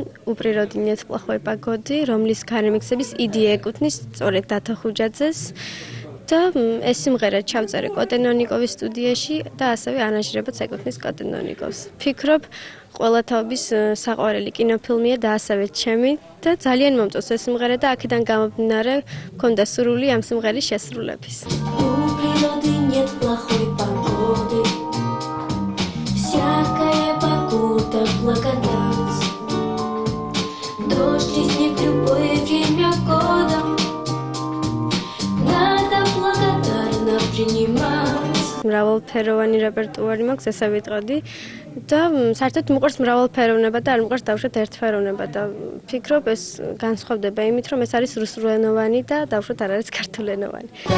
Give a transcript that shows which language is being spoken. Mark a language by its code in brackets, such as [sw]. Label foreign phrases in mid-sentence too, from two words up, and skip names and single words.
[ru] у природы нет плохой погоды, [ka] რომლის გარემიქსების იდეა ეკუთვნის სწორედ დათო ხუჯაძეს და ეს სიმღერა ჩავწერე კოტენონიკოვის სტუდიაში და ასევე არანჟირებაც ეკუთვნის კოტენონიკოვს. ვფიქრობ, ყველა თაობის საყვარელი კინოფილმია და ასევე ჩემი და ძალიან მომწონს ეს სიმღერა და აქედან გამომდინარე მქონდა სურვილი ამ სიმღერის შესრულების. [ru] У природы нет плохой погоды. Всякая погода благодать. Дождь и снег любое время года. Надо благодарно принимать. [ka] მრავალფეროვანი რეპერტუარი მაქვს, ესე ვიტყოდი და საერთოდ მიყვარს მრავალფეროვნება და არ მიყვარს დავუშვათ ერთფეროვნება და ვფიქრობ ეს განსხვავდება იმით, რომ ეს არის რუსულენოვანი და დავუშვათ არ არის ქართულენოვანი.